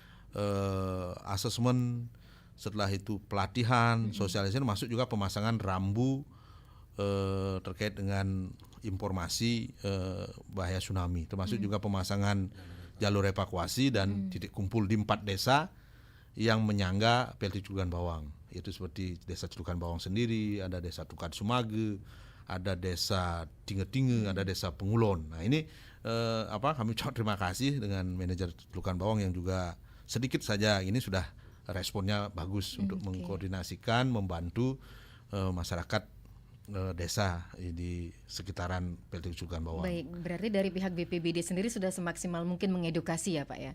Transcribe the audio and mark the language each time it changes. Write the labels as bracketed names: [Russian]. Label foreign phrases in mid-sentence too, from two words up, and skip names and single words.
[Indonesian] asesmen, setelah itu pelatihan, sosialisasi, masuk juga pemasangan rambu terkait dengan informasi bahaya tsunami, termasuk juga pemasangan jalur evakuasi dan titik kumpul di 4 desa yang menyangga PLTGU Celukan Bawang, yaitu seperti desa Celukan Bawang sendiri, ada desa Tukan Sumage, ada desa Tinge-Tinge, ada desa Pengulon. Nah ini kami ucap terima kasih dengan manajer Celukan Bawang yang juga sedikit saja ini sudah responnya bagus untuk mengkoordinasikan, membantu masyarakat desa di sekitaran PLTGU Celukan Bawang. Baik, berarti dari pihak BPBD sendiri sudah semaksimal mungkin mengedukasi ya Pak ya?